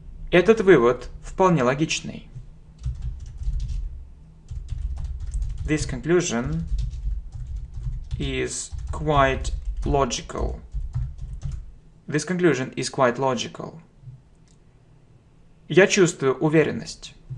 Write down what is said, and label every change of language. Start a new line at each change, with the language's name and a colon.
Russian: Этот вывод вполне логичный.
English: This conclusion is quite logical. This conclusion is quite logical.
Russian: Я чувствую уверенность.